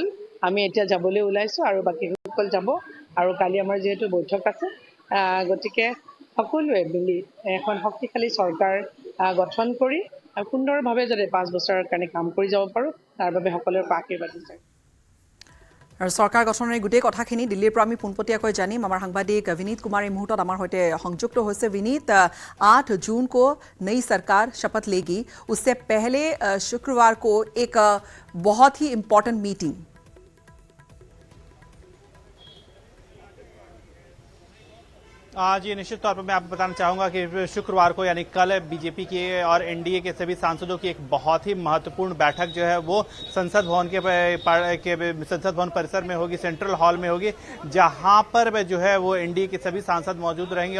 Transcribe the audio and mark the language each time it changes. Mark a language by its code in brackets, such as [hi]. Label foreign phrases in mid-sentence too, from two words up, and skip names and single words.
[as] আমি এতিয়া যাবলৈ ওলাইছোঁ আৰু বাকীসকল যাব। আৰু কালি আমাৰ যিহেতু বৈঠক আছে, গতিকে সকলোৱে মিলি এখন শক্তিশালী চৰকাৰ গঠন কৰি সুন্দৰভাৱে যাতে 5 বছৰৰ কাৰণে কাম কৰি যাব পাৰোঁ, তাৰ বাবে সকলোৰে পৰা আশীৰ্বাদ বিচাৰিম। আৰু চৰকাৰ গঠনৰ এই গোটেই কথাখিনি দিল্লীৰ পৰা আমি পোনপটীয়াকৈ জানিম। আমাৰ সাংবাদিক विनीत कुमार এই মুহূৰ্তত আমাৰ সৈতে সংযুক্ত হৈছে। [hi] विनीत, 8 जून को नई सरकार शपथ लेगी, उससे पहले शुक्रवार को एक बहुत ही [en] important meeting. [hi] जी, निश्चित तौर पर मैं आपको बताना चाहूँगा कि शुक्रवार को यानी कल बीजेपी के और एनडीए के सभी सांसदों की एक बहुत ही महत्वपूर्ण बैठक जो है वो संसद भवन संसद भवन परिसर में होगी, सेंट्रल हॉल में होगी, जहां पर जो है वो एनडीए के सभी सांसद मौजूद रहेंगे।